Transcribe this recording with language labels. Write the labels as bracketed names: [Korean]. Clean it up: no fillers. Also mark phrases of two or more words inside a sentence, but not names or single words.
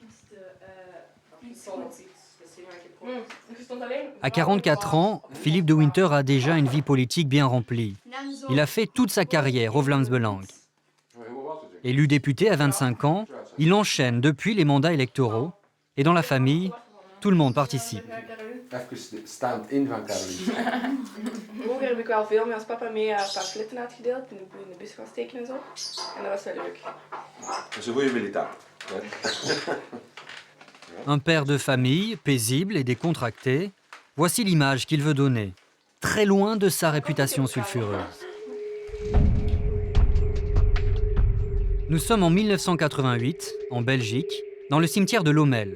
[French] À 44 ans, Philippe de Winter a déjà une vie politique bien remplie. Il a fait toute sa carrière au Vlaams-Belang. Élu député à 25 ans, il enchaîne depuis les mandats électoraux. Et dans la famille, tout le monde participe. [Dutch] Even stand-in van Caroline. Vroeger heb ik wel veel met ons papa mee een paar flitten uitgedeeld, in de bus gaan steken en zo. En dat was wel leuk. Dat is een goede militair. [French] Un père de famille, paisible et décontracté, voici l'image qu'il veut donner, très loin de sa réputation sulfureuse. Nous sommes en 1988, en Belgique, dans le cimetière de Lommel.